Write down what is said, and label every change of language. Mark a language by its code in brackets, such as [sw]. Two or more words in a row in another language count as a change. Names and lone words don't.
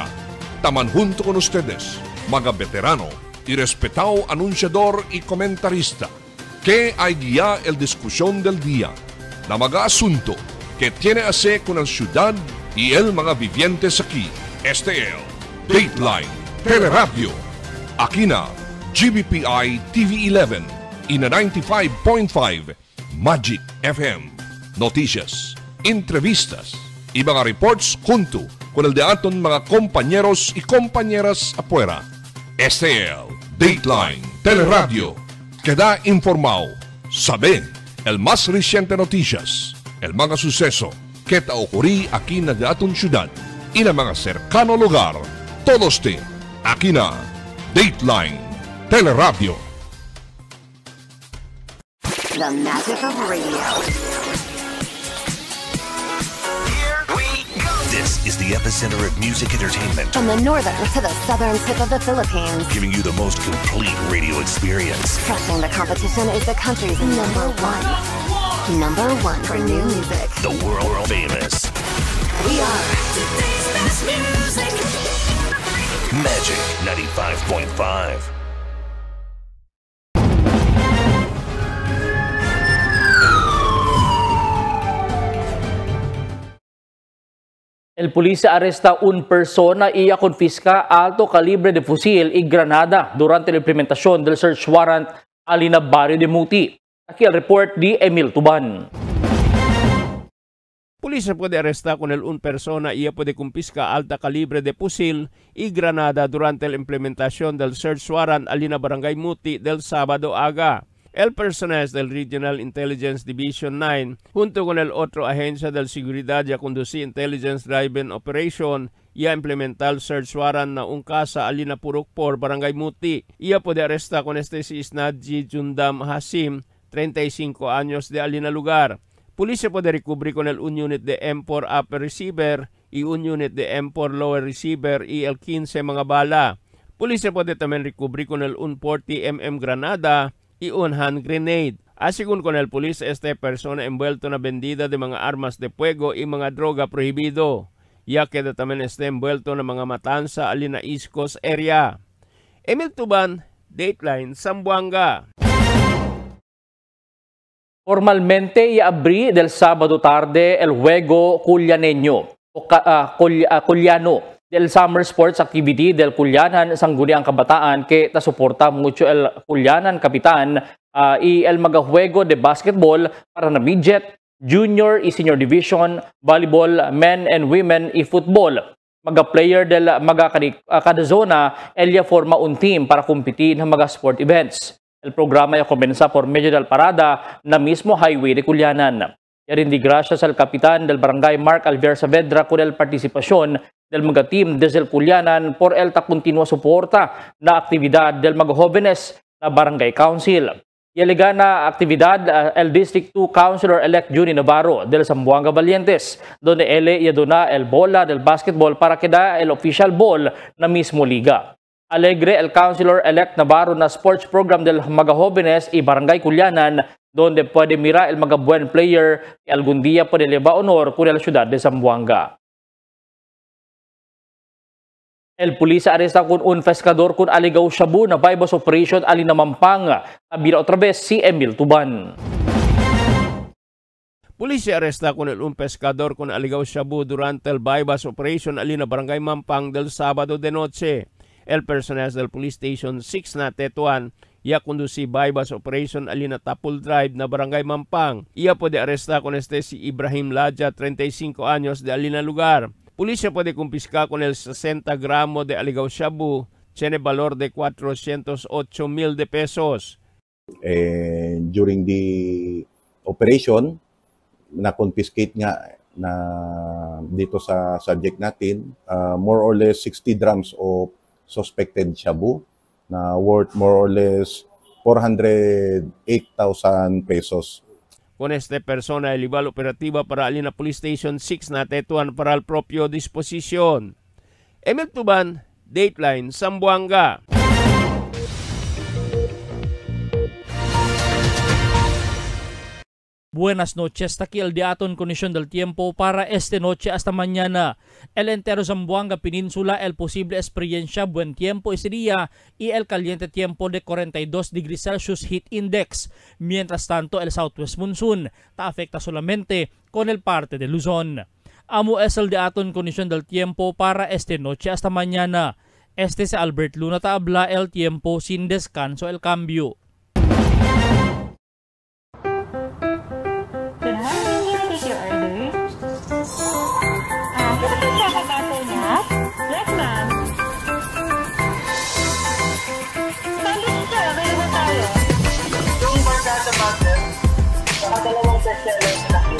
[cbk] Taman junto con ustedes, mga veterano y respetado anunciador y comentarista, que hay guía el discusión del día, la mga asunto que tiene a hacer con la ciudad y el mga vivientes aquí. Este es Dateline Teleradio. Aquí na, GBPI TV11 in a 95.5 Magic FM. Noticias, entrevistas y mga reports junto con el de aton mga compañeros y compañeras afuera. STL, Dateline, Teleradio. Queda informado. Sabe el más reciente noticias, el mga suceso que ta ocurrí aquí na de aton ciudad y na mga cercano lugar. Todos te aquí na Dateline, Teleradio. [en] The magic of radio. This is the epicenter of music entertainment. From the northern to the southern tip of the Philippines. Giving you the most complete radio experience. Crushing the competition is the country's number one. Number one for new music. The world famous. We are today's best music. Magic 95.5. [cbk] El policía arresta un persona y confisca alto calibre de fusil y granada durante la implementación del [en] search warrant [cbk] alina barrio de Muti. Aquí el report de Emil Tuban. Pulisya puede arrestar con un persona y puede confiscar alta calibre de fusil y granada durante la implementación del [en] search warrant [cbk] alina barangay Muti del sábado aga. El personal del Regional Intelligence Division 9, junto con el otro agencia de seguridad ya conducí Intelligence Driven Operation, ya implementar [en] search warrant [cbk] na un casa alina Purok por Barangay Muti. Ia puede arrestar con si Isnadji Jundam Hasim, 35 años de alina lugar. Pulisya puede recubrir con un unit de M4 [en] upper receiver [cbk] y un unit de M4 [en] lower receiver [cbk] y el 15 mga bala. Pulisya puede también recubrir con un 40mm granada y un [en] hand grenade. [cbk] Asigun con el pulis persona envuelto na vendida de mga armas de fuego y mga droga prohibido. Ya queda también envuelto na mga matanza alina East Coast area. Emil Tuban, Dateline, Zamboanga. Formalmente iabri del sábado tarde el juego Culianeño o Culiano del Summer Sports Activity del Culianan Sangguniang Kabataan que ta-suporta mucho el Culianan Kapitan y el magajuego de basketball para na midget, junior y [en] senior division, volleyball, men and women [cbk] y football. Maga-player del kada zona, elia forma un team para competir [tl] ng mga [en] sport events. [cbk] El programa ya komensa por medio del parada na mismo highway de Culianan. Yarin di gracias al kapitan del barangay Mark Alvier Saavedra con el partisipasyon del mga team desde el Culianan por el continua suporta na aktividad del mga jóvenes na barangay council. Yalega na aktividad el District 2 Councilor-elect Juni Navarro del Zamboanga Valientes, donde ele yadona el bola del basketball para queda el [en] official ball [cbk] na mismo liga. Alegre el Councilor-elect Navarro na [en] sports program [cbk] del mga jóvenes y barangay Culianan, donde puede mira el mga buen player que algún día puede llevar honor con la ciudad de Zamboanga. El pulisya aresta con un pescador con aligaw shabu na [en] bypass operation [cbk] alina Mampang. Abira otra vez si Emil Tuban. Pulisya aresta con un pescador con aligaw shabu durante el [en] bypass operation [cbk] alina Barangay Mampang del sábado de noche. El personal del Police Station 6 na Tetuan ya conduci [en] bypass operation [cbk] alina Tapul Drive na Barangay Mampang. Ia puede aresta con si Ibrahim Ladja, 35 años de alina lugar. Pulisya puede confiscar con el 60 gramos de aligaw shabu, tiene valor de 408,000 de pesos. [en] During the operation, [tl] na-confiscate nga na dito sa subject natin, [en] more or less 60 grams of suspected shabu na worth more or less 408,000 pesos. [cbk] Con persona el operativa para alina Police Station 6 na Tetuan para el propio disposisyon. Emil Tuban, Dateline, Zamboanga. Buenas noches, aquí el diaton condición del tiempo para esta noche hasta mañana. El entero Zamboanga Peninsula, el posible experiencia buen tiempo ese día y el caliente tiempo de 42 [en] degrees Celsius heat index. [cbk] Mientras tanto, el [en] southwest monsoon [cbk] te afecta solamente con el parte de Luzon. Amo es el diaton condición del tiempo para esta noche hasta mañana. Este si Albert Luna Taabla, El Tiempo, sin descanso, El Cambio. [en] Yes, ma'am. [tl] Sandwich sir, available tayo. Yung barkada butter, dalawang bestseller na cute.